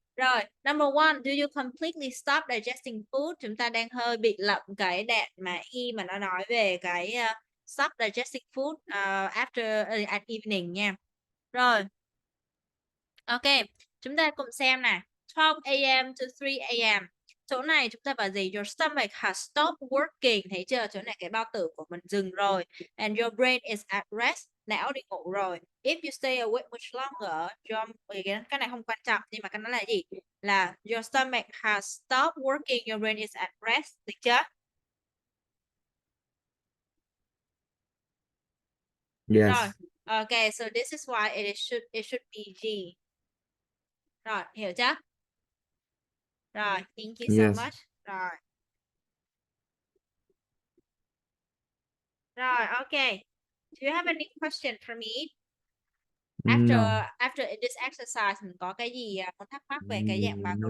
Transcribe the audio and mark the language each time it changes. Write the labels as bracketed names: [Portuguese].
[English] Rồi, number one, do you completely stop digesting food? [Vietnamese] Chúng ta đang hơi bị lậm cái đoạn mà y mà nó nói về cái [English] stop digesting food after at evening [Vietnamese] nha. Rồi, ok, chúng ta cùng xem nè. 12 a.m. to 3 a.m. Chỗ này chúng ta bảo gì? [English] Your stomach has stopped working. [Vietnamese] Thấy chưa? Chỗ này cái bao tử của mình dừng rồi. [English] And your brain is at rest. [Vietnamese] Não đi ngủ rồi. [English] If you stay awake much longer, [Vietnamese] cái này không quan trọng, nhưng mà cái nó là gì? [English] Là your stomach has stopped working, your brain is at rest. [Vietnamese] Được chưa? [English] Yes. [Vietnamese] Rồi. [English] Okay, so this is why it should be G. [Vietnamese] Rồi, hiểu chưa? Rồi, [English] thank you so Yes. much. Rồi. [Vietnamese] Rồi, okay. [English] Do you have any question for me? No. After this exercise, [Vietnamese] mình có cái gì muốn thắc mắc về cái dạng bài của